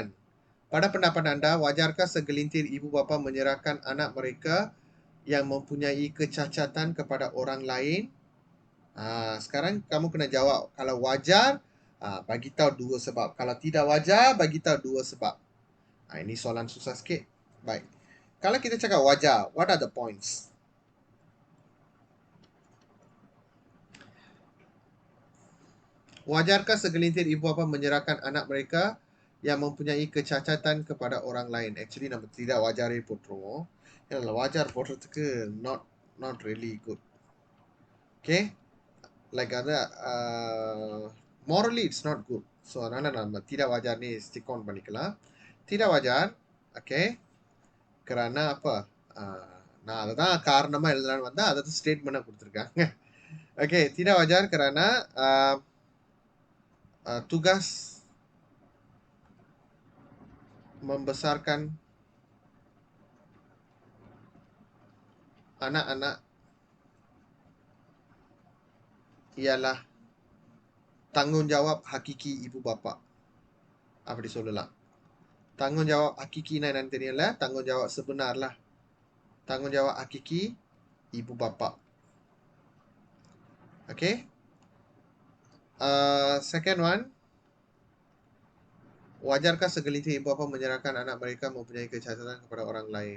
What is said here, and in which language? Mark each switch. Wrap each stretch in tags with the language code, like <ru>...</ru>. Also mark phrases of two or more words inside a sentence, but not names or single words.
<ms>Pada pendapat anda, wajarkah segelintir ibu bapa menyerahkan anak mereka yang mempunyai kecacatan kepada orang lain? Sekarang kamu kena jawab. Kalau wajar, bagi tahu dua sebab. Kalau tidak wajar, bagi tahu dua sebab. Ini soalan susah sikit. Baik. Kalau kita cakap wajar,</ms> <en>what are the points?</en> <ms>Wajarkah segelintir ibu bapa menyerahkan anak mereka yang mempunyai kecacatan kepada orang lain?</ms> <ta>Actually, நம்ம</ta> <ms>tidak wajar</ms> <ta>போட்டுருவோம். ஏன்னா wajar போடுறதுக்கு</ta> <en>not really good. Okay? Like other morally it's not good.</en> <ta>So அதனால நம்ம</ta> <ms>tidak wajar</ms> <ta>ni</ta> <en>stick on</en> <ta>பண்ணிக்கலாம்.</ta> <ms>Tidak wajar,</ms> <ta>okay?</ta> <ms>Kerana apa?</ms> <ta>நான் அதை தான் காரணமா எழுதலான்னு வந்தா அதை ஸ்டேட்மெண்ட்டாக கொடுத்துருக்காங்க.</ta> <ms>Okay, tidak wajar kerana tugas membesarkan anak-anak ialah tanggungjawab hakiki ibu bapa.</ms> <ta>அப்படி சொல்லலாம்.</ta> <ms>Tanggungjawab hakiki</ms> <ta>என்னன்னு தெரியல.</ta> <ms>Tanggungjawab sebenar lah. Tanggungjawab hakiki ibu bapa.</ms> <en>Okay. Second one.</en> <ms>Wajarkah segelintir ibu bapa menyerahkan anak mereka mempunyai kecacatan kepada orang lain?</ms>